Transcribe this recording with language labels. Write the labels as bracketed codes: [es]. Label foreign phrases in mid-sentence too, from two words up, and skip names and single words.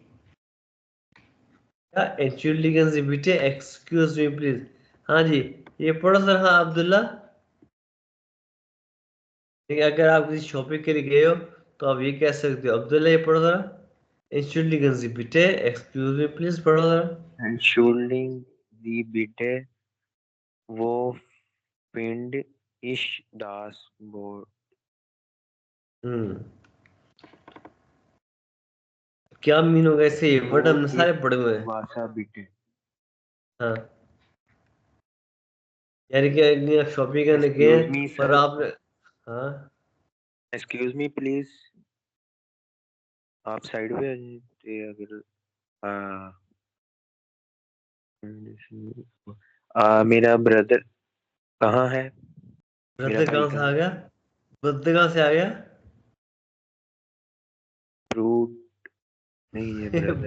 [de] क्या Entschuldigen Sie bitte, [en] excuse me please. [hi] हाँ जी, ये पढ़ो सर, हाँ अब्दुल्ला। ठीक है, अगर आप किसी शॉपिंग के लिए गए हो तो आप ये कह सकते हो, अब्दुल्ला ये पढ़ो जरा, [de] Entschuldigen Sie bitte, [en] excuse me please, [hi] पढ़ो जरा। [de] Entschuldigen Sie bitte, wo finde ich das Boot? [hi] हम्म, क्या मीन होगा इससे, ये वर्ड [de] Wo [hi] हमने सारे [de] ist [hi] पढ़े हुए हैं। [de] Wasser bitte? [hi] हाँ, यानी कि आप शॉपिंग करने गए [en] Excuse me, [hi] हैं और [en] sir. [hi] आपने, हाँ [en] Excuse me, please. [hi] आप साइड पे आ जाइए अगर मेरा ब्रदर कहाँ है? मेरा ब्रदर भाई कहाँ से कहाँ आ है? गया? ब्रदर कहाँ से आ गया? फ्रूट नहीं है ब्रदर।